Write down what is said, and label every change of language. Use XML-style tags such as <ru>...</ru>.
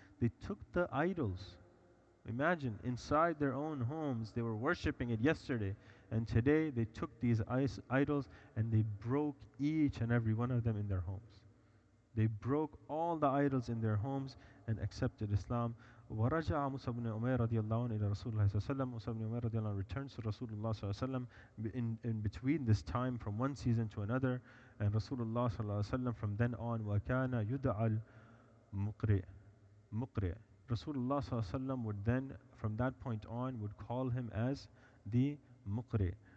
<en>They took the idols. Imagine, inside their own homes, they were worshipping it yesterday, and today they took these idols and they broke each and every one of them in their homes. They broke all the idols in their homes and accepted Islam.</en> <ar>ورجع موسى بن عمير رضي الله عنه إلى رسول الله صلى الله عليه وسلم.</ar> <en>Musa ibn Umair</en> <ar>رضي الله عنه</ar> <en>returns to Rasulullah</en> <ar>صلى الله عليه وسلم</ar> <en>in between this time from one season to another, and Rasulullah صلى الله عليه وسلم from then on</en> <ar>وكان يدعى المقرئ مقرئ.</ar> <en>Rasulullah</en> <ar>صلى الله عليه وسلم</ar> <en>would then from that point on would call him as the muqri.</en>